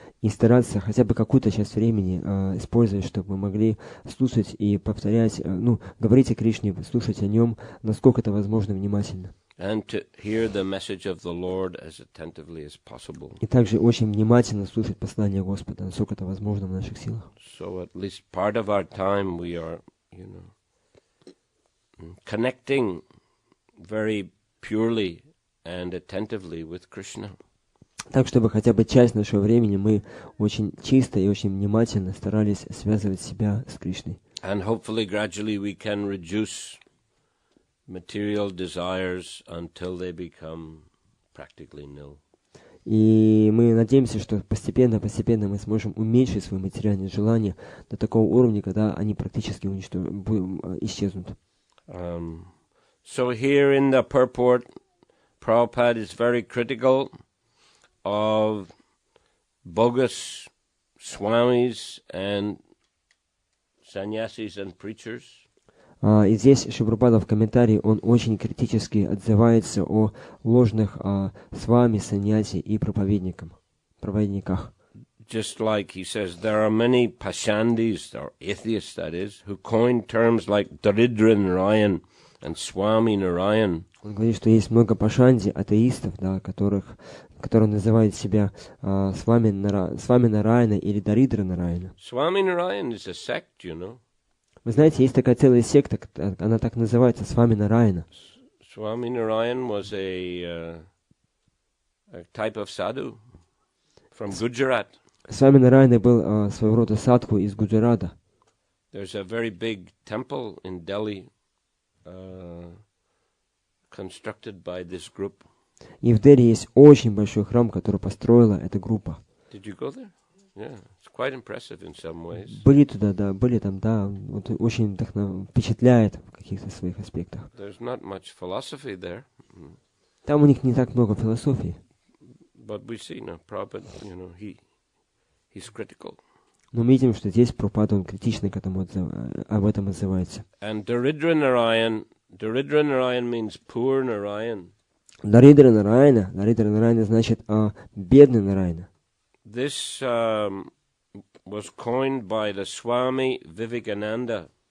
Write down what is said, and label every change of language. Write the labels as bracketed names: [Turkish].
[Russian] И стараться хотя бы какую-то часть времени использовать, чтобы мы могли слушать и повторять, говорить о Кришне, слушать о нем, насколько это возможно, внимательно. [English] And to hear the message of the Lord as attentively as possible. [Russian] И также очень внимательно слушать послание Господа, насколько это возможно в наших силах. [English] So at least part of our time we are, connecting very purely and attentively with Krishna. [Russian] Так, чтобы хотя бы часть нашего времени мы очень чисто и очень внимательно старались связывать себя с Кришной. [English] And hopefully gradually we can reduce material desires until they become practically nil. [Russian] И мы надеемся, что постепенно мы сможем уменьшить свои материальные желания до такого уровня, когда они практически исчезнут. [English] So here in the purport, Prabhupada is very critical of bogus swamis and sannyasis and preachers. [Russian] И здесь Шри-Прабхупада в комментарии, он очень критически отзывается о ложных свами, саньяси и проповедниках. [English] Just like he says, there are many pashandis, or atheists that is, who coin terms like Daridra Narayan and Swami Narayan. [Russian] Он говорит, что есть много пашанди, атеистов, которые называют себя Свами Нараяна или Даридра Нараяна. [English] Swami Narayan is a sect, [Russian] Вы знаете, есть такая целая секта, она так называется, Свами Нараяна. [English] Swami Narayan was a type of sadhu from Gujarat. [Russian] Свами Нараяна был своего рода садху из Гуджарата. [English] There's a very big temple in Delhi constructed by this group. [Russian] И в Дели есть очень большой храм, который построила эта группа. [English] Did you go there? Yeah, it's quite impressive in some ways. [Russian] Были там, вот очень впечатляет в каких-то своих аспектах. [English] There's not much philosophy there. [Russian] Там у них не так много философии. [English] But we see now, Prabhupada, he's critical. [Russian] Но мы видим, что здесь Прабхупада, он критично об этом отзывается. [English] And Daridra Narayan means poor Narayan. [Russian] Даридра Нараяна значит бедный Нараяна. [English] This was coined by the Swami Vivekananda.